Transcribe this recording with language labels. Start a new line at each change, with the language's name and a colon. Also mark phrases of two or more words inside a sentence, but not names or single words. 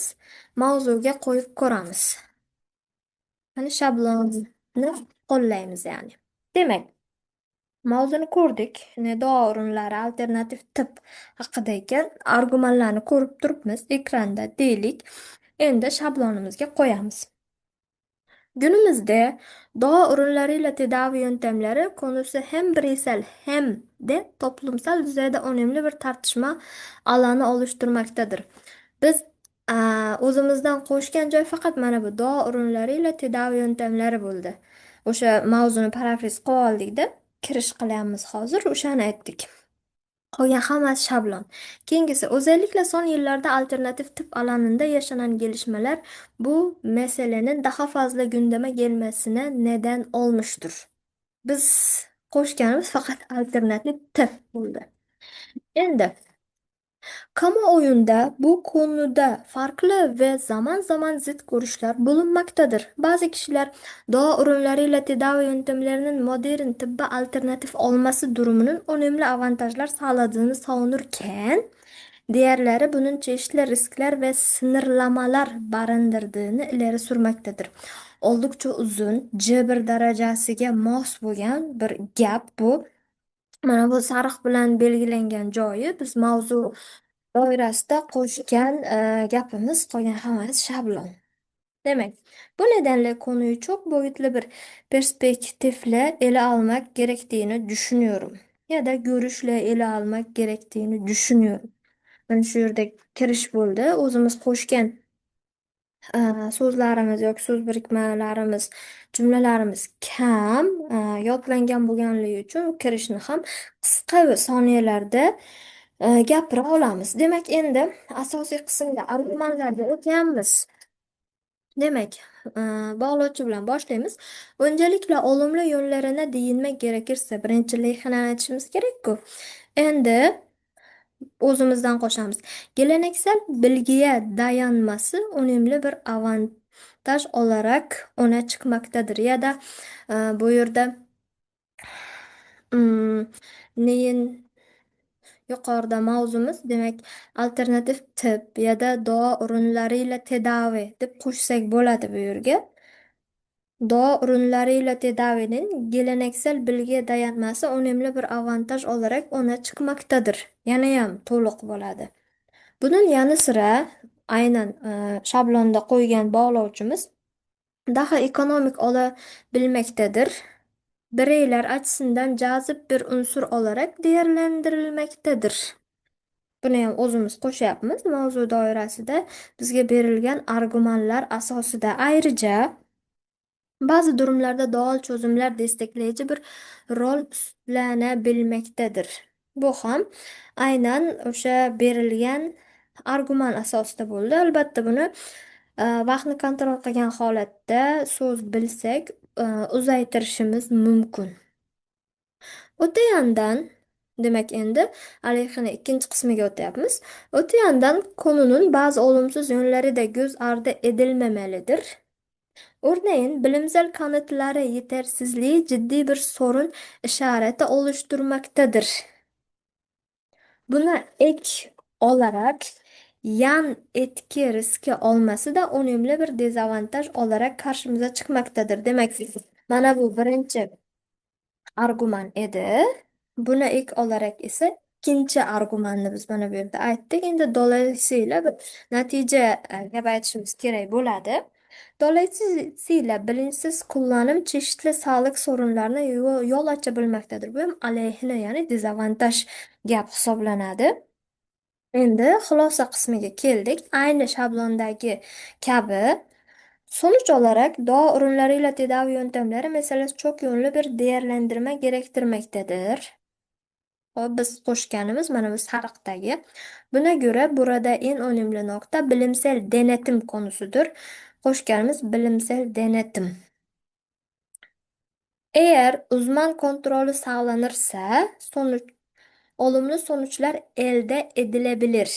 Uzbek: Mavzuga qo'yib ko'ramiz. Mana shablonni qo'llaymiz ya'ni. Demak, mavzuni ko'rdik. Davo o'rinlari alternativ tip haqida ekan. Argumentlarni ko'rib turibmiz ekranda deylik. Endi shablonimizga qo'yamiz.
Turkish: Günümüzde doğa ürünleriyle tedavi yöntemleri konusu hem bireysel hem de toplumsal düzeyde önemli bir tartışma alanı oluşturmaktadır.
Uzbek: Biz o'zimizdan qo'shgan joy faqat mana bu davo
Turkish: ürünleriyle tedavi yöntemleri
Uzbek: bo'ldi. O'sha mavzuni parafraz qilib oldikda kirish qilyapmiz hozir, o'shani aytdik. Qolgan hammasi shablon. Keyingisi,
Turkish: özellikle son yıllarda alternatif tıp alanında yaşanan gelişmeler bu meselenin daha fazla gündeme gelmesine neden olmuştur.
Uzbek: Biz qo'shganimiz faqat
Turkish: alternatif tıp
Uzbek: bo'ldi.
Turkish: Endi kamuoyunda bu konuda farklı ve zaman zaman zıt görüşler bulunmaktadır. Bazı kişiler doğa ürünleriyle tedavi yöntemlerinin modern tıbba alternatif olması durumunun önemli avantajlar sağladığını savunurken, diğerleri bunun çeşitli riskler ve sınırlamalar barındırdığını ileri sürmektedir.
Uzbek: Oldukça uzun, cebir derecesiga mos bo'lgan bir gap bu. Mana bu sariq bilan belgilangan joyi biz mavzu doirasida qo'shgan gapimiz, qolgan hammasi shablon.
Turkish: Demek, bu nedenle konuyu çok boyutlu bir perspektifle ele almak gerektiğini düşünüyorum. Ya da görüşle ele almak gerektiğini düşünüyorum.
Uzbek: Ben şu yerda kirish bo'ldi. O'zimiz qo'shgan so'zlarimiz yoki so'z birikmalarimiz, jumlalarimiz kam yodlangan bo'lganligi uchun kirishni ham qisqa soniyalarda gapira olamiz. Demak, endi asosiy qismga argumentlarga o'tamiz. Demek, bağlaçı bilan boshlaymiz.
Turkish: Öncelikle olumlu yönlerine değinmek gerekirse
Uzbek: birinchi lehini aytishimiz kerak-ku. Endi o'zimizdan qo'shamiz.
Turkish: Geleneksel bilgiye dayanması önemli bir avantaj olarak öne çıkmaktadır. Ya da
Uzbek: bu yerda mm, neyin yuqorida mavzumiz, demak, alternativ tip
Turkish: ya da davo ürünleriyle tedavi
Uzbek: deb qo'shsak bo'ladi bu yerga.
Turkish: Doğa ürünleriyle tedavinin geleneksel bilgiye dayanması önemli bir avantaj olarak öne çıkmaktadır.
Uzbek: Yanayam to'liq bo'ladi.
Turkish: Bunun yanı sıra
Uzbek: aynan şablonda qo'ygan bog'lovchimiz
Turkish: daha ekonomik olabilmektedir. Bireyler açısından cazip bir unsur olarak değerlendirilmektedir.
Uzbek: Buni ham o'zimiz qo'shyapmiz. Mavzu doirasida bizga berilgan argumentlar asosida.
Turkish: Ayrıca bazı durumlarda doğal çözümler destekleyici bir rol üstlanabilmektedir.
Uzbek: Bu ham aynan o'sha berilgan argument asosida bo'ldi. Albatta buni vaqtni kontrol qilgan holatda so'z bilsak uzaytirishimiz mumkin.
Turkish: O'ta yandan, demek endi alayhini ikkinchi qismiga o'tyapmiz. O'ta yandan konunun bazı olumsuz yönleri de göz ardı edilmemelidir. Örneğin bilimsel kanıtları yetersizliği ciddi bir sorun işareti oluşturmaktadır. Buna ek olarak yan etki riski olması da önemli bir dezavantaj olarak karşımıza çıkmaktadır.
Uzbek: Demek ki mana bu birinchi argument edi.
Turkish: Buna ek olarak
Uzbek: ise ikkinchi argumentni biz mana bu yerda aytdik. Endi dolayısıyla bir natija gap aytishimiz kerak bo'ladi.
Turkish: Dolayısıyla bilinçsiz kullanım çeşitli sağlık sorunlarına yol açabilmektedir.
Uzbek: Bu ham alayhine ya'ni dezavantaj gap hisoblanadi. Endi xulosa qismiga keldik. Ayni shablondagi kabi
Turkish: sonuç olarak doğa ürünleriyle tedavi yöntemleri meselesi çok yönlü bir değerlendirme gerektirmektedir.
Uzbek: Biz qo'shganimiz mana bu sariqdagi.
Turkish: Buna göre burada en önemli nokta bilimsel denetim konusudur. Qo'shganimiz bilimsel denetim. Eğer uzman kontrolü sağlanırsa olumlu sonuçlar elde edilebilir.